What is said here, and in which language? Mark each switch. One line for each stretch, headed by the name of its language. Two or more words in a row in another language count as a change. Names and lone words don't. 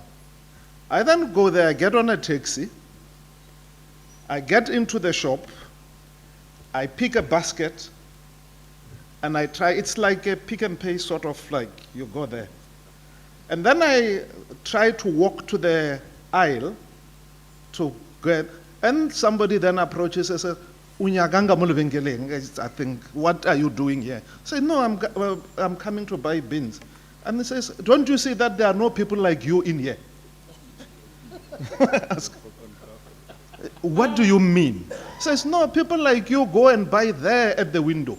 English: I then go there, get on a taxi, I get into the shop, I pick a basket, and I try, it's like a pick and pay sort of, like, you go there. And then I tried to walk to the aisle to get, and somebody then approaches and says,
Northern Sotho: "Unyaganga mo lebenkeleng."
English: I think, "What are you doing here?" I say, "No, I'm coming to buy beans." And he says, "Don't you see that there are no people like you in here?" Ask, "What do you mean?" He says, "No, people like you go and buy there at the window.